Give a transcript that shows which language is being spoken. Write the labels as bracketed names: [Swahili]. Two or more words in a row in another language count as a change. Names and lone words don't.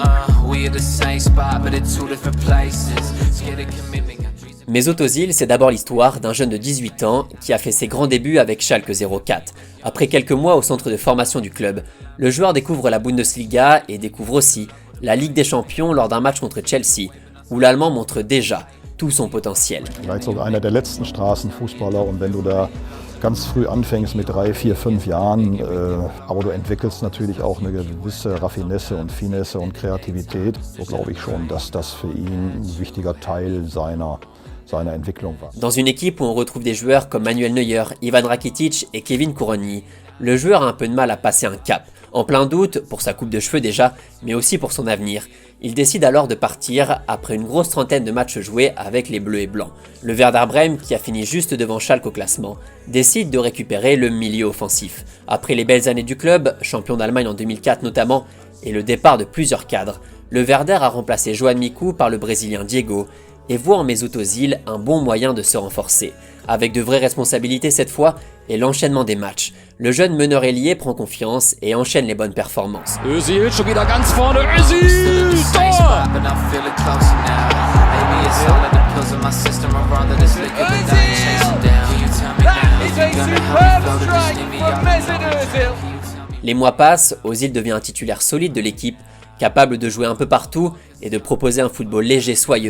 [French] Mesut Özil, c'est d'abord l'histoire d'un jeune de 18 ans qui a fait ses grands débuts avec Schalke 04. Après quelques mois au centre de formation du club, le joueur découvre la Bundesliga et découvre aussi la Ligue des Champions lors d'un match contre Chelsea, où l'Allemand montre déjà tout son potentiel. [German] Vielleicht sogar einer der letzten Straßenfußballer und wenn du da ganz früh anfängst mit 3, 4, 5 Jahren, aber du entwickelst natürlich auch eine gewisse Raffinesse und Finesse und Kreativität, so glaube ich schon, dass das für ihn ein wichtiger Teil seiner Entwicklung war. [French] Dans une équipe où on retrouve des joueurs comme Manuel Neuer, Ivan Rakitic et Kevin Kuroni, le joueur a un peu de mal à passer un cap. En plein doute, pour sa coupe de cheveux déjà, mais aussi pour son avenir, il décide alors de partir après une grosse trentaine de matchs joués avec les Bleus et Blancs. Le Werder Brême, qui a fini juste devant Schalke au classement, décide de récupérer le milieu offensif. Après les belles années du club, champion d'Allemagne en 2004 notamment, et le départ de plusieurs cadres, le Werder a remplacé Johan Miku par le Brésilien Diego, et voit en Mesut Özil un bon moyen de se renforcer. Avec de vraies responsabilités cette fois et l'enchaînement des matchs. Le jeune meneur ailier prend confiance et enchaîne les bonnes performances. [German] Özil schon wieder ganz vorne. Özil! Tor! [French] Les mois passent, Özil devient un titulaire solide de l'équipe, capable de jouer un peu partout et de proposer un football léger soyeux.